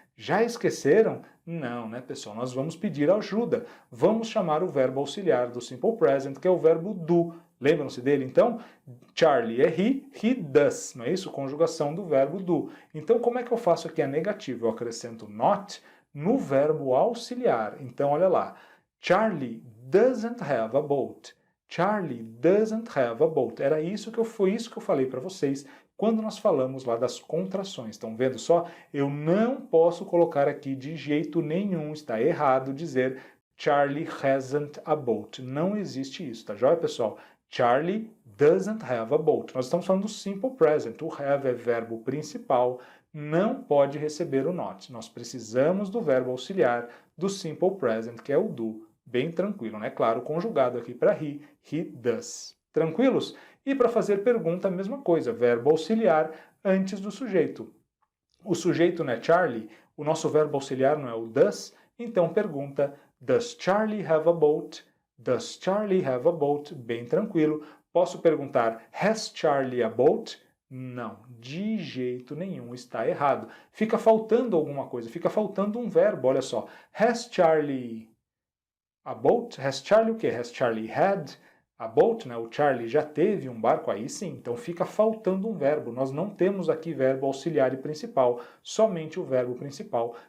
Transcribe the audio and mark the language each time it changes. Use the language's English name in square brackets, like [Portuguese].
[Portuguese] Já esqueceram? Não, né, pessoal? Nós vamos pedir ajuda. Vamos chamar o verbo auxiliar do Simple Present, que é o verbo do. Lembram-se dele, então? Charlie é he does, não é isso? Conjugação do verbo do. Então, como é que eu faço aqui a negativa? Eu acrescento not no verbo auxiliar. Então, olha lá. [English] Charlie doesn't have a boat. Charlie doesn't have a boat. [Portuguese] Foi isso que eu falei para vocês quando nós falamos lá das contrações. Estão vendo só? Eu não posso colocar aqui de jeito nenhum, está errado dizer [English] Charlie hasn't a boat. [Portuguese] Não existe isso, tá joia, pessoal? [English] Charlie doesn't have a boat. [Portuguese] Nós estamos falando do Simple Present. O have é verbo principal, não pode receber o not. Nós precisamos do verbo auxiliar do Simple Present, que é o do. Bem tranquilo, né? Claro, conjugado aqui para he does. Tranquilos? E para fazer pergunta, a mesma coisa, verbo auxiliar antes do sujeito. O sujeito não é Charlie, o nosso verbo auxiliar não é o does, então pergunta, [English] does Charlie have a boat? [Portuguese] Does Charlie have a boat? Bem tranquilo. Posso perguntar, [English] has Charlie a boat? [Portuguese] Não, de jeito nenhum, está errado. Fica faltando alguma coisa, fica faltando um verbo, olha só. [English] Has Charlie a boat? Has Charlie [Portuguese] o quê? [English] Has Charlie had a boat? [Portuguese] Né? O Charlie já teve um barco? Aí sim, então fica faltando um verbo. Nós não temos aqui verbo auxiliar e principal, somente o verbo principal.